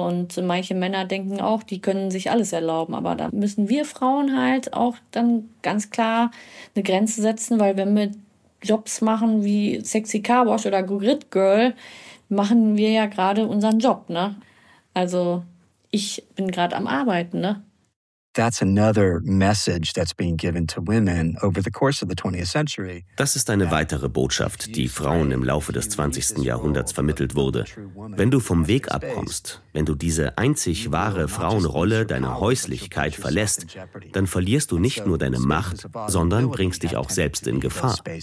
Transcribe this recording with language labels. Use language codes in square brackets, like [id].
[de] Und manche Männer denken auch, die können sich alles erlauben. Aber da müssen wir Frauen halt auch dann ganz klar eine Grenze setzen, weil wenn wir Jobs machen wie Sexy Car Wash oder Grid Girl, machen wir ja gerade unseren Job, ne? Also ich bin gerade am Arbeiten, ne? [en] That's another message that's being given to women over the course of the 20th century. [de] Das ist eine weitere Botschaft, die Frauen im Laufe des 20. Jahrhunderts vermittelt wurde. Wenn du vom Weg abkommst, wenn du diese einzig wahre Frauenrolle, deine Häuslichkeit verlässt, dann verlierst du nicht nur deine Macht, sondern bringst dich auch selbst in Gefahr.